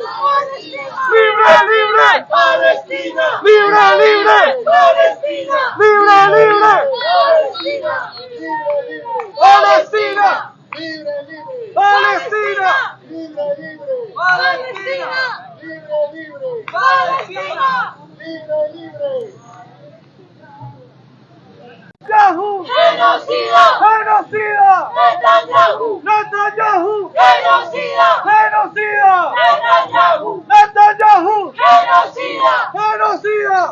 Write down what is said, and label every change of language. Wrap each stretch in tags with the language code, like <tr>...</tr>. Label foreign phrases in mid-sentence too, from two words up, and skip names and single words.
<es>Palestina. ¡Libre, libre! Palestina. ¡Libre, libre! Palestina. ¡Palestina! ¡Palestina! Palestina. ¡Yahoo! Genocida. ¡Genocida! Netanyahu. ¡Netanyahu! Genocida. ¡Genocida! Netanyahu. ¡Netanyahu! Genocida. ¡Genocida!</es>